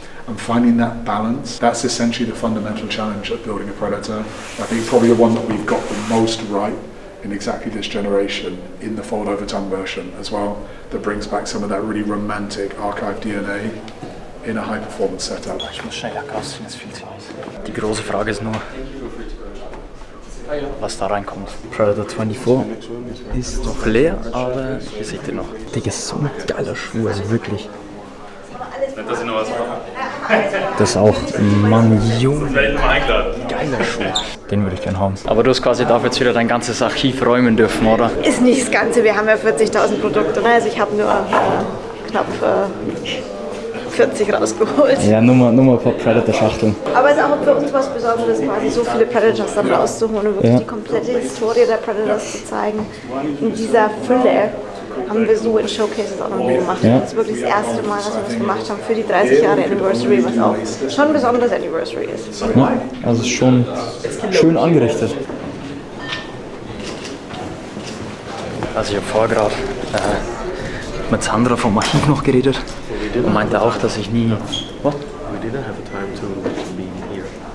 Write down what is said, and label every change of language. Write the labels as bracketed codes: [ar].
[en] And finding that balance, that's essentially the fundamental challenge of building a Predator. I think probably the one that we've got the most right in exactly this generation, in the fold-over tongue version as well, that brings back some of that really romantic archive DNA in a high-performance setup. [de] Ich muss schnell abkasten, es ist viel zu heiß. Die große Frage ist nur, was da reinkommt. Predator 24 ist noch leer, aber ihr seht ihn noch. Digga, ist so ein geiler Schuh, also wirklich. Das ist auch, Mann, Junge, geiler Schuh. Den würde ich gerne haben. Aber du hast quasi dafür jetzt wieder dein ganzes Archiv räumen dürfen, oder? Ist nicht das Ganze, wir haben ja 40.000 Produkte, ne? Also ich habe nur knapp 40 rausgeholt. Ja, nur mal ein paar Predator-Schachteln. Aber es ist auch für uns was Besonderes, quasi so viele Predators dann rauszuholen und wirklich die komplette Historie der Predators zu zeigen. In dieser Fülle haben wir so in Showcases auch noch nie gemacht. Ja. Das ist wirklich das erste Mal, dass wir das gemacht haben für die 30 Jahre Anniversary, was auch schon ein besonderes Anniversary ist. Ja, also ist schon schön angerichtet. Also ich habe vorher gerade mit Sandra vom Archiv noch geredet und meinte auch, dass ich nie... [en] What? We didn't have time to be here.